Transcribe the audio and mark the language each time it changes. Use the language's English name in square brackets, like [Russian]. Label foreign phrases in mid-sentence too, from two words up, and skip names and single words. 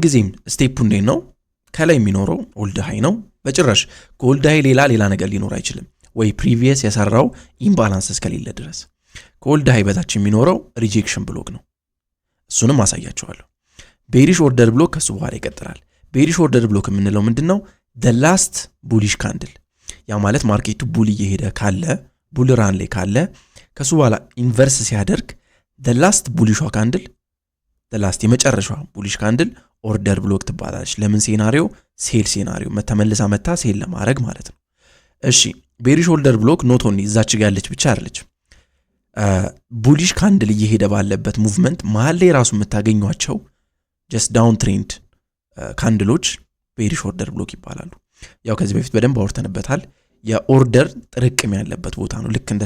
[Amharic] ጊዜም ስቴፑ እንዴት ነው ከላይ የሚኖረው [English] old high [Amharic] ነው በጭራሽ ከኦልድ ሃይ ሌላ ነገር ሊኖር አይችልም ወይ ፕሪቪየስ የሰራው ኢምባላንስ እስከሌለ ድረስ ከኦልድ ሃይ በታች የሚኖረው [English] rejection block [Amharic] ነው እሱንም አሳያችኋለሁ [English] bearish order block [Amharic] ከሱ በኋላ ይቀጥላል [English] bearish order block [Amharic] የምንለው ምንድነው [English] the last bullish candle [Amharic] ያ ማለት ማርኬቱ ቡል እየሄደ ካለ [English] bull run [Amharic] ላይ ካለ ከሱ በኋላ ኢንቨርስ ሲያደርግ [English] the last bullish candle the last [Amharic] የመጨረሻው [English] bullish candle order block [Amharic] ትባላለች ለምን ሴናሪዮ [English] sell scenario [Amharic] መተመለሳ መታ ሴል ለማድረግ ማለት ነው እሺ [English] bearish order block not only [Amharic] እዛች ጋር ያለች ብቻ አይደለች [English] bullish candle [Amharic] እየሄደ ባለበት ሙቭመንት መሃል ላይ ራሱ የምታገኙቸው [English] just down trend candles bearish order block [Amharic] ይባላሉ ያው ከዚህ በፊት በደንብ አውርተንበታል የኦርደር ጥርቅም ያለበት ቦታ ነው ልክ እንደ